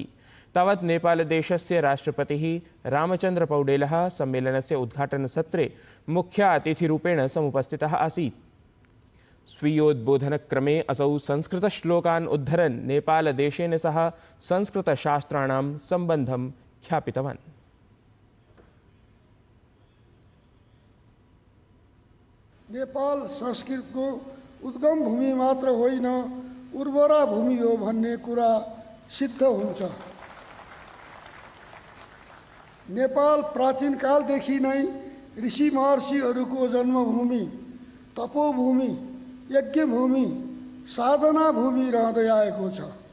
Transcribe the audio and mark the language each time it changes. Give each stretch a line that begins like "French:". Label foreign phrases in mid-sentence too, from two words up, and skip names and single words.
Sanskrit: तावत् नेपालदेशस्य राष्ट्रपतिः रामचन्द्रपौडेलः सम्मेलनस्य उद्घाटनसत्रे मुख्य अतिथिरूपेण समुपस्थितः आसीत्। स्वीयोद्बोधनक्रमे असौ संस्कृतश्लोकान् उद्धरन् नेपालदेशेन सह संस्कृतशास्त्राणां सम्बन्धं ख्यापितवान्।
Nepali: नेपाल संस्कृतको उद्गम भूमि मात्र होइन, उर्वरा भूमि हो भन्ने कुरा सिद्ध हुन्छ। नेपाल प्राचीन कालदेखि नै ऋषि महर्षिहरूको जन्मभूमि, तपोभूमि, यज्ञभूमि, साधना भूमि रहँदै आएको छ।